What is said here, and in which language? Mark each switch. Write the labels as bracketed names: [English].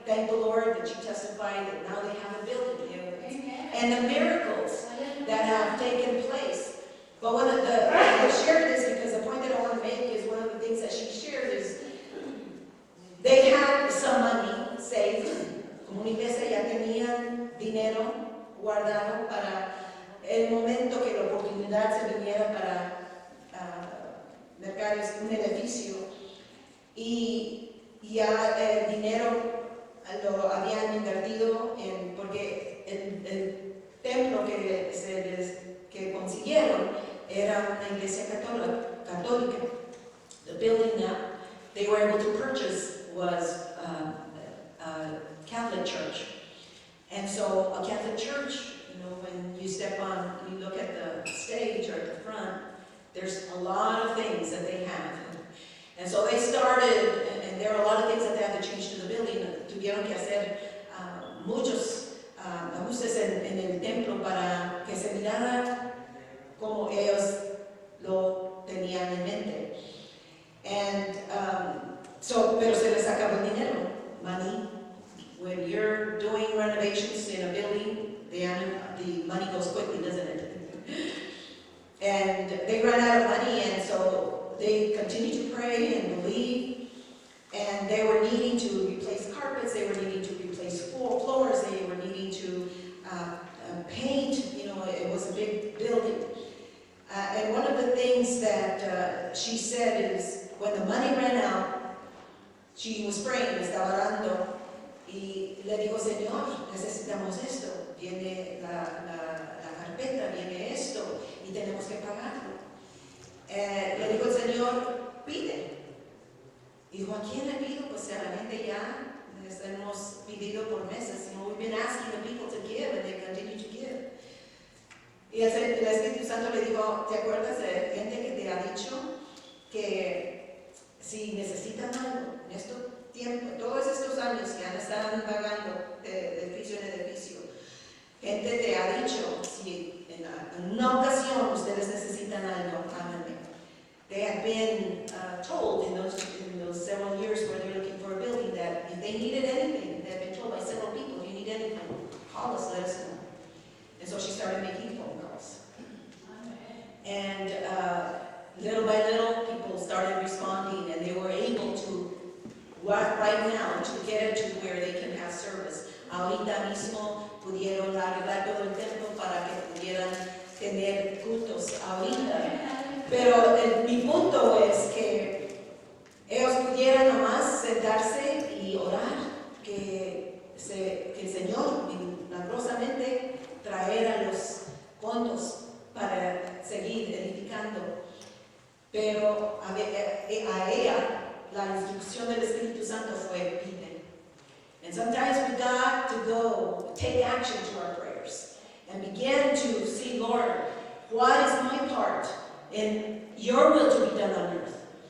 [English] Thank the Lord that she testified that now they have a building here. And the miracles that have taken place. But I shared this because the point that I want to make is one of the things that she shared is they had some money saved. [Spanish] Como una iglesia ya tenían dinero guardado para el momento que la oportunidad se viniera para mercar un edificio. Y ya el dinero lo habían invertido porque el templo que consiguieron era una iglesia católica. [English] The building that they were able to purchase was a Catholic church. And so a Catholic church, when you step on, you look at the stage or at the front, there's a lot of things that they have. And so they started, and there are a lot of things that they had to change to the building. [Spanish] Tuvieron que hacer muchos ajustes en el templo para que se mirara como ellos lo tenían en mente. And pero se les acabó el dinero, money. [English] When you're doing renovations in a building, the money goes quickly, doesn't it? And they ran out of money, and so they continued to pray and believe, and they were needing to replace carpets, they were needing to replace floors, they were needing to paint. It was a big building. And one of the things that she said is, when the money ran out, she was praying, [Spanish] estaba orando, y le dijo, Señor, necesitamos esto, viene la carpeta, viene esto, y tenemos que pagarlo. Le dijo el Señor, pide. Dijo, ¿a quién le pido? Pues a la gente ya les hemos pedido por meses. [English] We've been asking the people to give, and they continue to give. [Spanish] Y el Espíritu Santo le dijo, ¿te acuerdas de gente que te ha dicho que si necesitan algo en este tiempo, todos estos años que han estado vagando de edificio en edificio, gente te ha dicho, si en una ocasión ustedes necesitan algo, háganme. [English] They have been told in those several years where they're looking for a building that if they needed anything, they have been told by several people, if you need anything, call us, let us know. And so she started making phone calls. And little by little, people started responding, and they were able to, right now, to get it to where they can have service. [Spanish] Ahorita mismo pudieron arreglar todo el templo para que pudieran tener cultos ahorita. Pero mi punto es que ellos pudieran nomás sentarse y orar, que el Señor milagrosamente traera los fondos para seguir edificando. Pero a ella la instrucción del Espíritu Santo fue pide. [English] And sometimes we got to go take action to our prayers and begin to see, Lord, what is my part in your will to be done on earth?